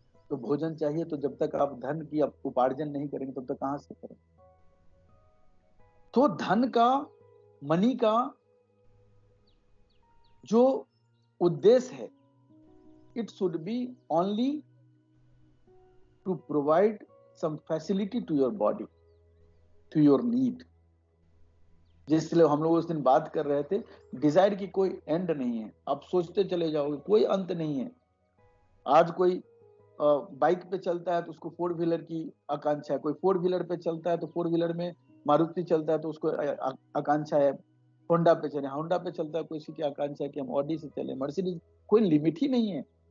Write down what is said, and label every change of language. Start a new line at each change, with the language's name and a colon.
Hindi: तो भोजन चाहिए, तो जब तक आप धन की उपार्जन नहीं करेंगे तब तक कहां से करेंगे। तो धन का, मनी का जो उद्देश्य है,
English: It should be only to provide some facility to your body, to your need.
Hindi: जिसलिए हम लोग उस दिन बात कर रहे थे, डिजायर की कोई एंड नहीं है, आप सोचते चले जाओगे, कोई अंत नहीं है। आज कोई बाइक पे चलता है तो उसको 4 व्हीलर की आकांक्षा है, कोई 4 व्हीलर पे चलता है तो 4 व्हीलर में मारुति चलता है तो उसको आकांक्षा है होंडा पे चले, होंडा पे चलता है किसी की आकांक्षा है कि हम ऑडी से चले, मर्सिडीज, कोई लिमिट ही नहीं है।